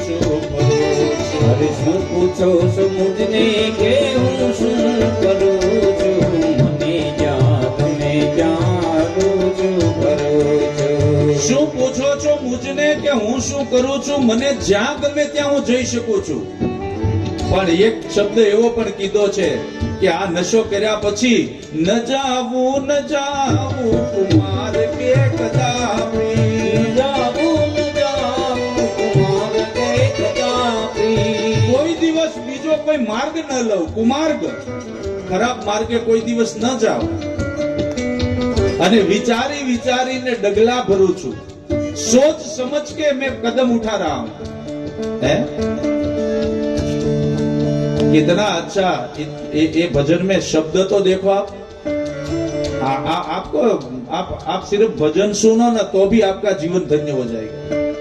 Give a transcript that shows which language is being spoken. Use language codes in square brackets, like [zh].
[gu] पूछो सो मुझने के हूँ सुन करो छू, मने जाग में जारो छू करो छू। શું પૂછો છો મુજને કે હું શું કરું છું, મને જ્યાં ગમે ત્યાં હું જઈ શકું છું। પણ એક શબ્દ એવો પણ કીધો છે કે આ નશો કર્યા પછી ન જાવું કુમાર કે કદાપી, કોઈ દિવસ બીજો કોઈ માર્ગ ન લો, કુમાર્ગ ખરાબ માર્ગે કોઈ દિવસ ન જાઓ. અને વિચારી વિચારીને ડગલા ભરું છું, [hi] सोच समझ के मैं कदम उठा रहा हूं. है कितना अच्छा ये भजन में शब्द तो देखो आप. आपको आप सिर्फ भजन सुनो ना तो भी आपका जीवन धन्य हो जाएगा.